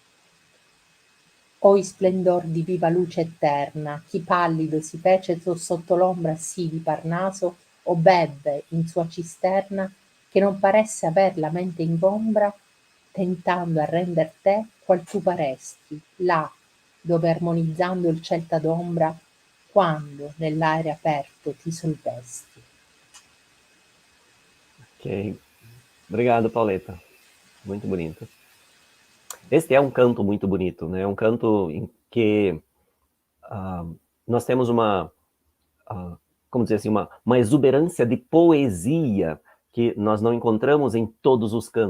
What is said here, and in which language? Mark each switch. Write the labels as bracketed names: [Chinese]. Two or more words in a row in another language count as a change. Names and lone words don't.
[Italian] Oi splendor di viva luce eterna, chi pallido si fece sotto l'ombra sì di Parnaso, o bevve in sua cisterna, che non paresse aver la mente ingombra, tentando a render te qual tu paresti, là, dove armonizzando il celta d'ombra, quando nell'aere aperto ti solvesti. [Portuguese] Ok. Obrigado, Pauleta. Muito bonito. Este é um canto muito bonito, né? É um canto em que nós temos como dizer assim, uma exuberância de poesia que nós não encontramos em todos os cantos.